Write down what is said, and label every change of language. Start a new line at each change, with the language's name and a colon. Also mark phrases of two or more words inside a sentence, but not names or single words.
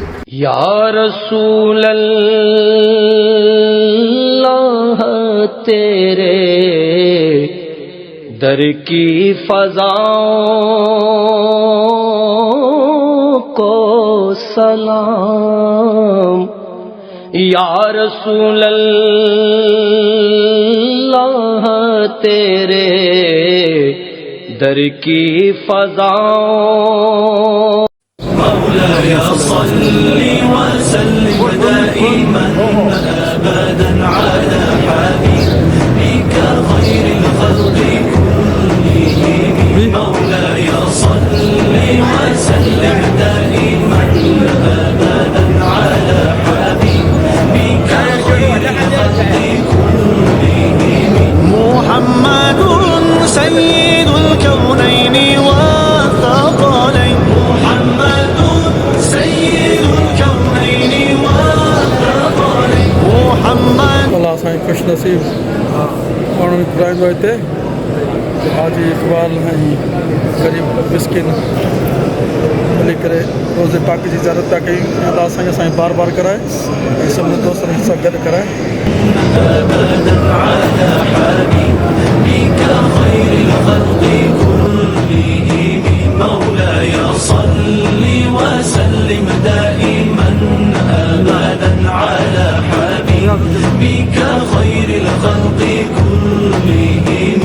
Urdu: یا رسول اللہ تیرے در کی فضاؤں کو سلام. یا رسول اللہ تیرے در کی فضاؤں
Arabic: مولاي صل وسلم دائما ابدا على حبيبك خير الخلق كلهم. مولاي صل وسلم دائما ابدا على حبيبك خير الخلق كلهم. محمد سيد الكونين والثقلين. محمد سيد الكونين والثقلين. محمد
Sindhi: अल्लाह साईं खुश नसीब माण्हू घुराईंदो आहे हिते हाजी इक़बाल ऐं ग़रीब मिसकिन मिली करे रोज़े पाक जी ज़रूरत पिया कयूं। अल्लाह साईं असांखे बार बार कराए ऐं सभिनी दोस्तनि सां गॾु कराए।
Arabic: أبدا على حبيبك خير الخلق كلهم. مولاي صل وسلم دائما أبدا على حبيبك خير الخلق كلهم.